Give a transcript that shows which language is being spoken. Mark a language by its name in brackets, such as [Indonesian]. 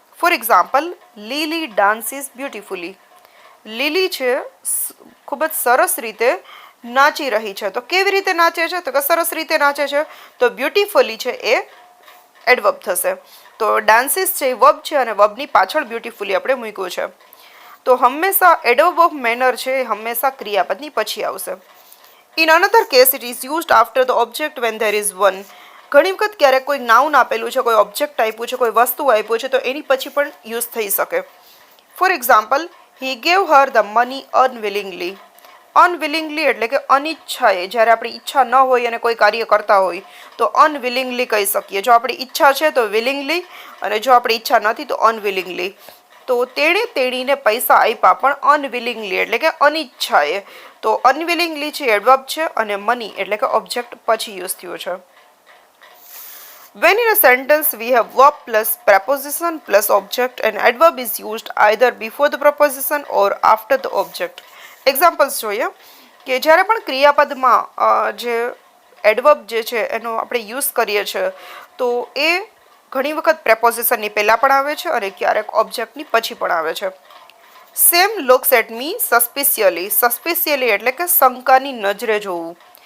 [English] For example, Lily dances beautifully. [Gujarati] લીલી છે ખૂબ જ સરસ રીતે નાચી રહી છે. તો કેવી રીતે નાચે છે? તો કે સરસ રીતે નાચે છે. તો બ્યુટીફુલી છે એ એડવર્બ થશે. તો ડાન્સીસ છે એ વર્બ છે અને વર્બની પાછળ બ્યુટીફુલી આપણે મૂક્યું છે. તો હંમેશા એડવર્બ ઓફ મેનર છે એ હંમેશા ક્રિયાપદની પછી આવશે. [English] In another case, it is used after the object when there is one. [Gujarati] ઘણી વખત ક્યારેક કોઈ નાઉન આપેલું છે, કોઈ ઓબ્જેક્ટ આપ્યું છે, કોઈ વસ્તુ આપ્યું છે તો એની પછી પણ યુઝ થઈ શકે. [English] For example, he gave her the money unwillingly. [Gujarati] અનવિલિંગલી એટલે કે અનિચ્છાએ, જ્યારે આપણી ઈચ્છા ન હોય અને કોઈ કાર્ય કરતા હોય તો અનવિલિંગલી કહી શકીએ. જો આપણી ઈચ્છા છે તો વિલિંગલી, અને જો આપણી ઈચ્છા નથી તો અનવિલિંગલી. તો તેણે તેણીને પૈસા આપ્યા પણ અનવિલિંગલી એટલે કે અનિચ્છાએ. તો અનવિલિંગલી છે એડવર્બ છે અને મની એટલે કે ઓબ્જેક્ટ પછી યુઝ થયું છે. [English] When in a sentence we have verb plus preposition plus object, an adverb is used either before the preposition or after the object. [Gujarati] Examples જોઈએ કે જ્યારે પણ ક્રિયાપદમાં જે એડવર્બ જે છે એનો આપણે યુઝ કરીએ છીએ તો એ ઘણી વખત પ્રેપોઝિશનની પહેલાં પણ આવે છે અને ક્યારેક ઓબ્જેક્ટની પછી પણ આવે છે. [English] Sam looks at me suspiciously. [Gujarati] સસ્પિશિયલી એટલે કે શંકાની નજરે જોવું.